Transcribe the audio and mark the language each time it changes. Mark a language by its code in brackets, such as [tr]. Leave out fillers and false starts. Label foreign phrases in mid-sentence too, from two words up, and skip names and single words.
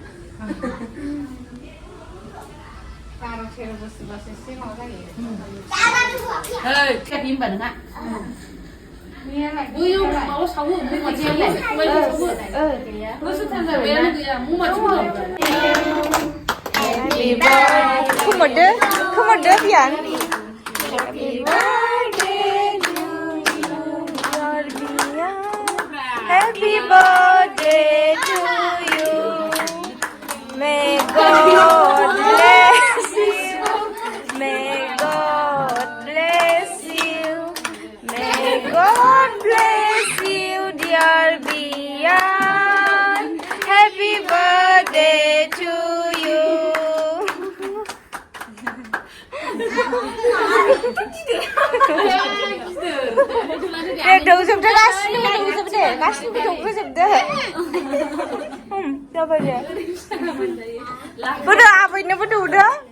[brx] 12-13 बोसोरबासो एसे माबा जायो फिसानि होनबा नोंहा बैयाव माबा सावो ममाथियालाय बोसोरथाम जाबाय गैया ममाथि [en] खोमोरदो बियान Happy birthday to you. May God bless you. May God bless you. May God bless you, dear Bian. Happy birthday to you. [brx] दौजोबदो गासिबो दौजोबदो जाबाय दे बोदो आबैनोबो दौदो